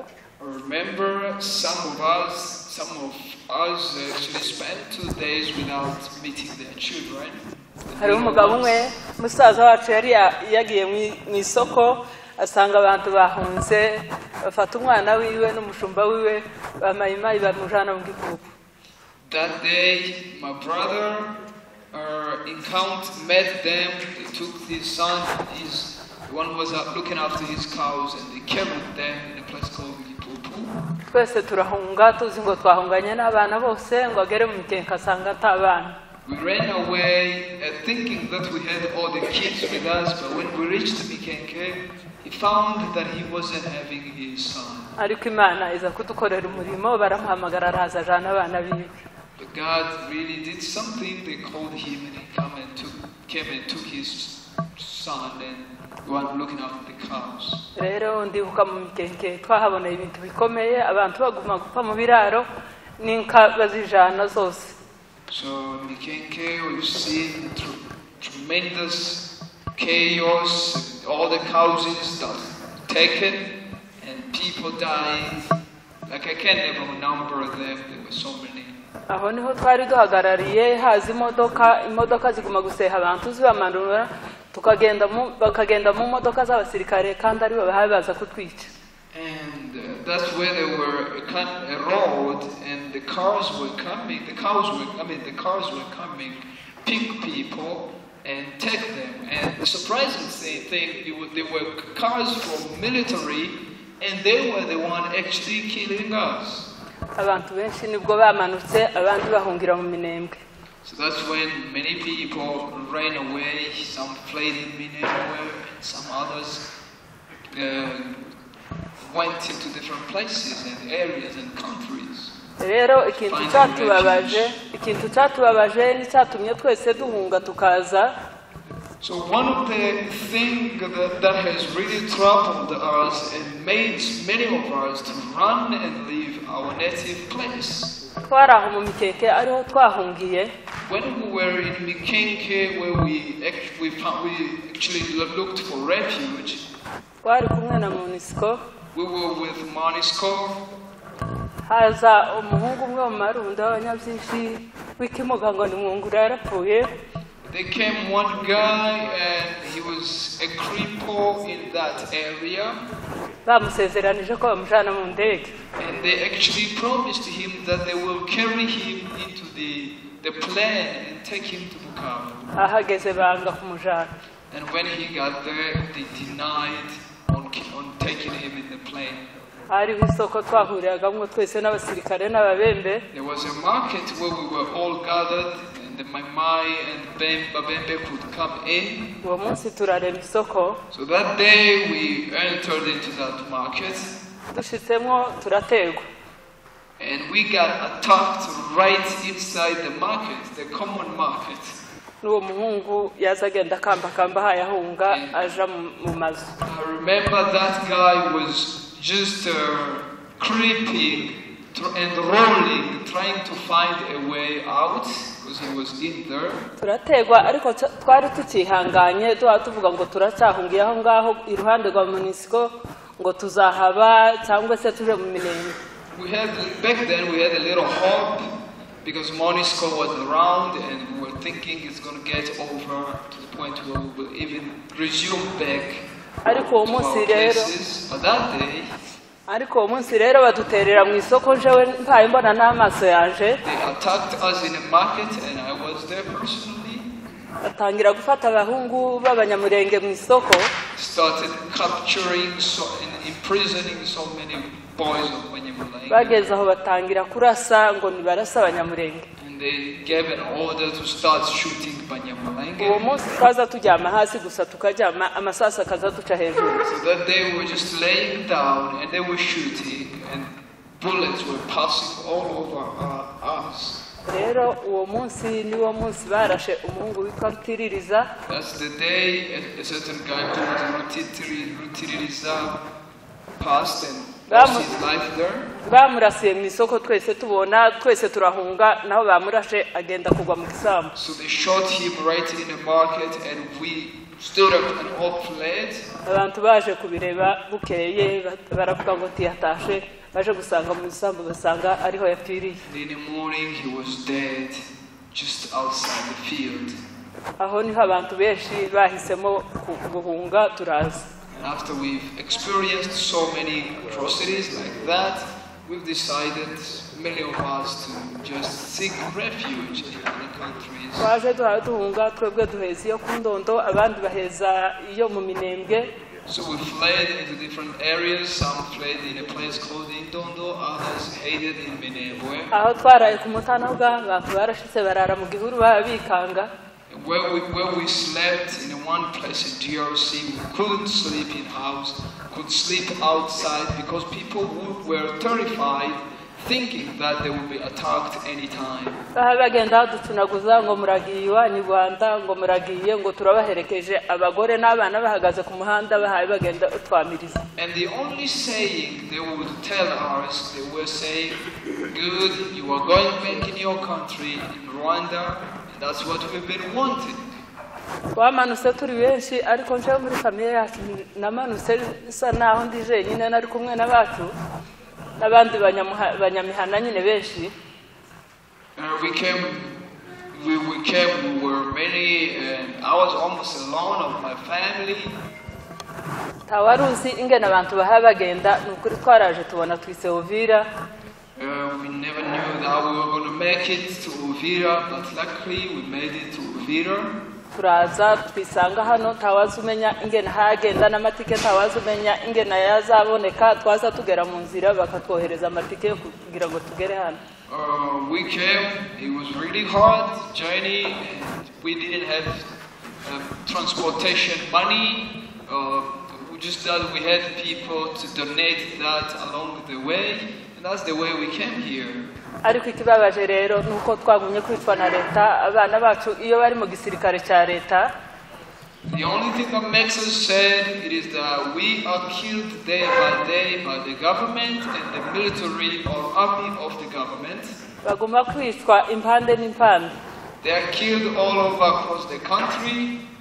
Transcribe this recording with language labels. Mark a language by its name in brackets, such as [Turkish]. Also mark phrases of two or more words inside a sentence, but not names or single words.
[English] I remember some of us actually spent 2 days without meeting their children. [Kinyarwanda] Hari umugabo umwe musaza wacu yari yagiye mu isoko asanga abantu bahunze bafata umwana wiwe n'umushumba wiwe bamayimayi bamujana mu gikubu. [English] That day my brother met them. They took his son, the one who was looking after his cows, and they carried them in a place called Gipupu. [Kinyarwanda] Twese turahunga tuzi ngo twahunganye n'abana bose ngo agere mu Mikenke asanga atabana. [English] We ran away thinking that we had all the kids with us, but when we reached Mikenke, he found that he wasn't having his son. [Kinyarwanda] Ariko Imana iza kudukorera umurimo baramuhamagara araza ajana abana biwe. [English] But God really did something. They called him, and he came and took his son and went looking after the cows. [Kinyarwanda] Rero ndibuka mu Mikenke twahaboneye ibintu bikomeye abantu baguma gupfa mu biraro n'inka bazijana zose. [English] So Mikenke, we've seen tremendous chaos, all the houses that were taken, and people dying. Like I can't even number them. There were so many. [Kinyarwanda] Aho niho twari duhagarariye haza imodoka ziguma guseha abantu zibamanura bakagenda mu modoka z'abasirikare kandi ari baza kutwica. [English] And that's where there were a road, and the cars were coming. The cars were coming, pick people and take them. And the surprising thing, they were cars from military, and they were the one actually killing us. [Kinyarwanda] Abantu benshi nibwo bamanutse abandi bahungira mu Minembwe. [English] So that's when many people ran away. Some fled in Minnesota, some others went into different places and areas and countries. [Kinyarwanda] rero ikintu cyatubabaje n'icyatumye twese duhunga tukaza. [English] So one of the things that has really troubled us and made many of us to run and leave our native place. [Kinyarwanda] twaraho mu mikeke ariho twahungiye. [English] When we were in Mikenke, where we actually looked for refuge, [Kinyarwanda] twari kumwe na MONUSCO. [English] we were with MONUSCO. [Kinyarwanda] haza umuhungu umwe mu marundo y'abanyabyinshi w'ikimuga ngo ni mwungura yarapfuye. [English] There came one guy and he was a cripple in that area. [Kinyarwanda] bamusezeranije ko bamujana mu ndege. [English] And they actually promised him that they will carry him into the plane and take him to Bukavu. [Kinyarwanda] ahageze banga kumujana. [English] And when he got there, they denied on taking him in the plane. [Kinyarwanda] hariho isoko twahuriragamwo twese n'abasirikare n'ababembe. [English] There was a market where we were all gathered, and the Maimai and Babembe could come in. [Kinyarwanda] uwo munsi turarema isoko. [English] So that day we entered into that market. [Kinyarwanda] dushitsemo turategwa. [English] And we got attacked right inside the market, the common market. [Kinyarwanda] n'uwo muhungu yaza agenda akambakamba hayahunga aja mu mazu. [English] I remember that guy was just creeping and rolling, trying to find a way out because he was in there. [Kinyarwanda] turategwa ariko twari tukihanganye tuvuga ngo turacyahungiye aho ngaho iruhande rwa MONUSCO ngo tuzahaba cyangwa se tuje mu minenge. [English] Back then we had a little hope because MONUSCO was around and we were thinking it's going to get over to the point where we will even resume back [Kinyarwanda] ariko uwo [English] to our [Kinyarwanda] munsi rero [English] places. But that day [Kinyarwanda] ariko uwo munsi rero baduterera mu isoko njewe mpaye mbona n'amaso yanje. [English] they attacked us in a market and I was there personally. [Kinyarwanda] batangira gufata abahungu b'Abanyamulenge mu isoko. [English] Started capturing and imprisoning so many boys of Babanyamulenge. [Kinyarwanda] bageze aho batangira kurasa ngo nibarasa Abanyamulenge. [English] And they gave an order to start shooting Babanyamulenge. [Kinyarwanda] uwo munsi twaza tujyama hasi gusa tukajyama amasasa akaza duca hejuru. [English] So that they were just laying down and they were shooting and bullets were passing all over us. [Kinyarwanda] rero uwo munsi niwo munsi barashe umuhungu witwa Rutiririza. [English] That's the day a certain guy called Rutiririza passed and lost his life there. [Kinyarwanda] bamurasiye mu isoko twese tubona twese turahunga naho bamurashe agenda kugwa mu gisambu. [English] So they shot him right in the market and we stood up and all fled. [Kinyarwanda] abantu baje kubireba bukeye baravuga ngo tiyatashe baje gusanga mu gisambu basanga ariho yapfiriye. [English] In the morning he was dead just outside the field. [Kinyarwanda] aho niho abantu benshi bahisemo guhunga turaza. [English] And after we've experienced so many atrocities like that, we've decided, many of us, to just seek refuge in other countries. [Kinyarwanda] twaje duhunga twebwe duheza iyo ku Ndondo abandi baheza iyo mu Minembwe. [English] So we fled into different areas. Some fled in a place called Indondo, others headed in Minembwe. [Kinyarwanda] aho twaraye ku Mutana abantu barashitse barara mu gihuru babikanga. [English] Where we slept in one place in DRC, we couldn't sleep in house, could sleep outside because people were terrified, thinking that they would be attacked anytime. [Kinyarwanda] bagenda dutunaguza ngo muragiye iwanyu Rwanda ngo muragiye ngo turabaherekeje abagore n'abana bahagaze ku muhanda bahaye bagenda utwamiriza. [English] And the only saying they would tell us, they were saying, good, you are going back in your country, in Rwanda, and that's what we've been wanting. [Kinyarwanda] twamanutse turi benshi ariko nje muri famiye yacu namanutse isa naho ndi jenyine nari kumwe n'abacu n'abandi banyamihana nyine benshi. [English] We were many, and I was almost alone of my family. [Kinyarwanda] tawaruzi ingene abantu baha bagenda nukuri twaraje tubona twise Uvira. [English] We never knew that we were going to make it to Uvira, but luckily we made it to Uvira. [Kinyarwanda] turaza twisanga hano ntawazi umenya ingene hagenda n'amatike ntawazi umenya ingene yazaboneka twaza tugera mu nzira bakatwohereza amatike kugira ngo tugere hano. [English] We came, it was really hard journey and we didn't have transportation money. We just thought we had people to donate that along the way, and that's the way we came here. [Kinyarwanda] Ariko ikibabaje rero nuko twagumye kwitwa na leta abana bacu iyo bari mu gisirikare cya leta. [English] The only thing that makes us sad it is that we are killed day by the government and the military or army of the government. [Kinyarwanda] Baguma kwitwa impande n'impande. [English] They are killed all over across the country.